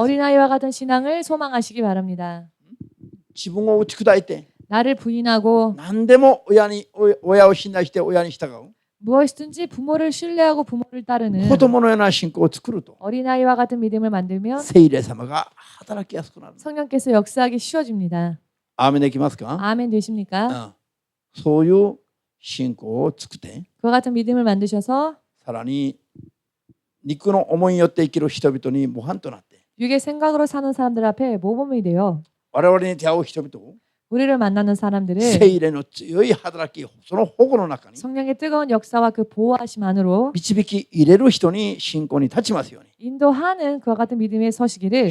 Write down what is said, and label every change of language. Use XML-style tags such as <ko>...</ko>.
<ko>어린아이와 같은 신앙을 소망하시기 바랍니다.</ko> <ja>自分を打ち砕いて</ja> <ko>나를 부인하고</ko> <ja>何でも親を信頼して親に従う</ja> <ko>무엇이든지 부모를 신뢰하고 부모를 따르는</ko> <ja>子供のような信仰を作ると</ja> <ko>어린아이와 같은 믿음을 만들면</ko> <ja>聖霊様が働きやすくなる。</ja> <ko>성령께서 역사하기 쉬워집니다.</ko> <ja>アーメンできますか？</ja> <ko>아멘 되십니까?</ko> <ja>そういう信仰を作って、</ja> <ko>그와 같은 믿음을 만드셔서</ko> <ja>さらに肉の思いによって生きる人々に模範となって、</ja> <ko>육의 생각으로 사는 사람들 앞에 모범이 되어</ko> <ja>我々に出会う人々を</ja> <ko>우리를 만나는 사람들을</ko> <ja>聖霊の強い働き、その保護の中に</ja> <ko>성령의 뜨거운 역사와 그 보호하심 안으로</ko> <ja>導き入れる人に信仰に立ちますように。</ja> <ko>인도하는 그와 같은 믿음에 서시기를</ko>